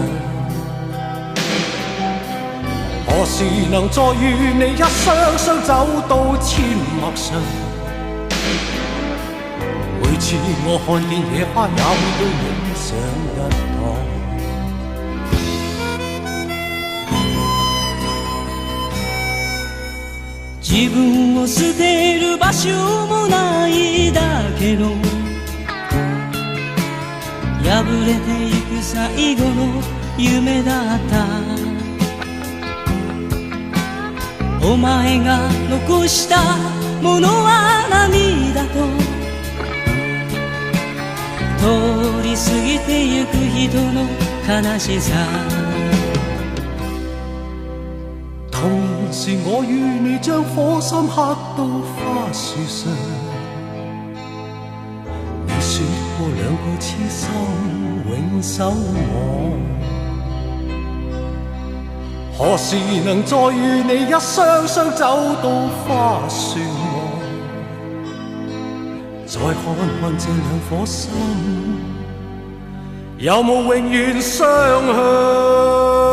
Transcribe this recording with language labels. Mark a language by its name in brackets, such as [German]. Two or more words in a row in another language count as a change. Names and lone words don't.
[Cantonese] 何時能再與你一雙雙走到阡陌上？每次我看見野花也會對你上一堂。 [Japanese] 自分を捨てる場所もないだけど破れてゆく最後の夢だった。お前が残したものは涙と通り過ぎてゆく人の悲しさ。 [Cantonese] 童年時我與你將火心刻到花樹上，你說過兩個痴心永守我。何時能再與你一雙雙走到花樹岸，再看看這兩顆心有冇永遠相向？